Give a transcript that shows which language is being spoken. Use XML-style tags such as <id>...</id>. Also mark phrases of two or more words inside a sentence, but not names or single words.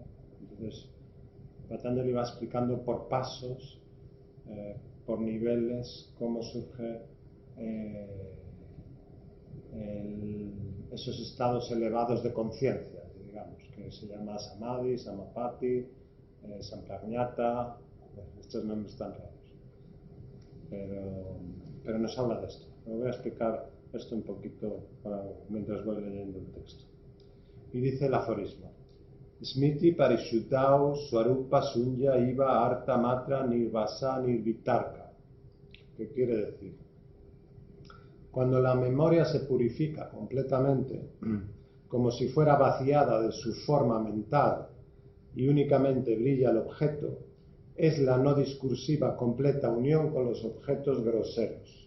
<es>Entonces, Patanjali va explicando por pasos, por niveles, cómo surge esos estados elevados de conciencia, digamos, que se llama Samadhi, Samapati, Samprajñata, estos nombres tan raros. Pero nos habla de esto. Me voy a explicar esto un poquito mientras voy leyendo el texto. Y dice el aforismo:</es> <sa>Smriti Parishuddhau Swarupa Sunya Iva Arta Matra Nirvasa Nirvitarka.</sa> <es>¿Qué quiere decir? Cuando la memoria se purifica completamente, como si fuera vaciada de su forma mental y únicamente brilla el objeto, es la no discursiva completa unión con los objetos groseros.</es>